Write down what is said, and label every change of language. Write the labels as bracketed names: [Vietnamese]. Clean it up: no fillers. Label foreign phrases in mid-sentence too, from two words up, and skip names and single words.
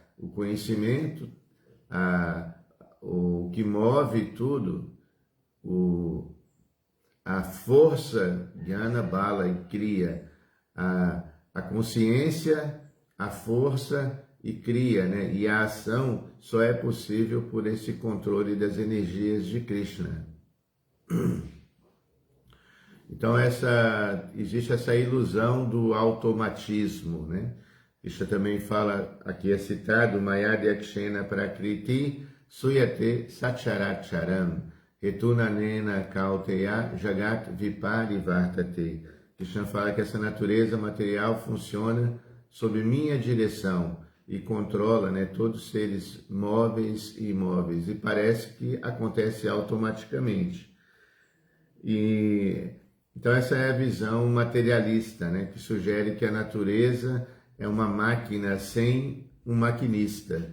[Portuguese] O conhecimento, o que move tudo, a força, [Sanskrit] ज्ञान बल [Portuguese] e Kriya, a consciência, a força e Kriya, né? E a ação só é possível por esse controle das energias de Krishna. Então existe essa ilusão do automatismo, né? Krishna também fala, aqui é citado, [Sanskrit] मयाध्यक्षेण प्रकृति सूयते सच्चराचरम् हेतुनानेन कौतेय जगत् विपरि वर्तते. [Portuguese] Krishna fala que essa natureza material funciona sob minha direção e controla, né, todos os seres móveis e imóveis, e parece que acontece automaticamente. Então essa é a visão materialista, né, que sugere que a natureza é uma máquina sem um maquinista.